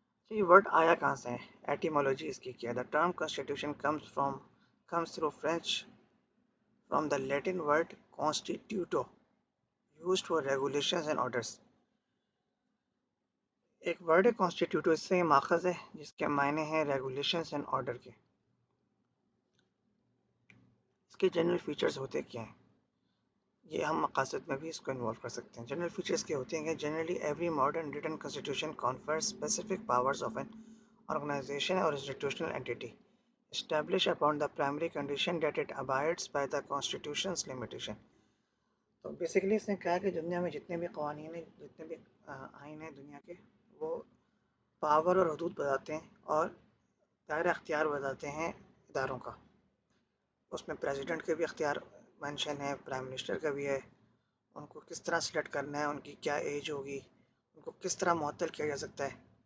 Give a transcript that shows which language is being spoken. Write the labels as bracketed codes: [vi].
[ur] یہ ورڈ آیا کہاں سے ہے؟ ایٹیمولوجی اس کی کیا ہے؟ [en] The term constitution comes through French from the Latin word constituto used for regulations and orders. [ur] ایک ورڈ ہے کانسٹیٹیوٹو، اس سے ماخذ ہے جس کے معنی ہیں ریگولیشنز اینڈ آرڈر کے. اس کے جنرل فیچرز ہوتے کیا ہیں؟ یہ ہم مقاصد میں بھی اس کو انوالو کر سکتے ہیں. جنرل فیچرز کے ہوتے ہیں کہ [en] Generally every modern written constitution confers specific powers of an organization or institutional entity establish upon the primary condition that it abides by the constitution's limitation. [ur] تو بیسیکلی اس نے کہا کہ دنیا میں جتنے بھی قوانین ہیں، جتنے بھی آئین ہیں دنیا کے، وہ پاور اور حدود بتاتے ہیں اور دائرہ اختیار بتاتے ہیں اداروں کا. اس میں پریزیڈنٹ کے بھی اختیار مینشن ہے، پرائم منسٹر کا بھی ہے، ان کو کس طرح سلیکٹ کرنا ہے، ان کی کیا ایج ہوگی، ان کو کس طرح معطل کیا جا سکتا ہے.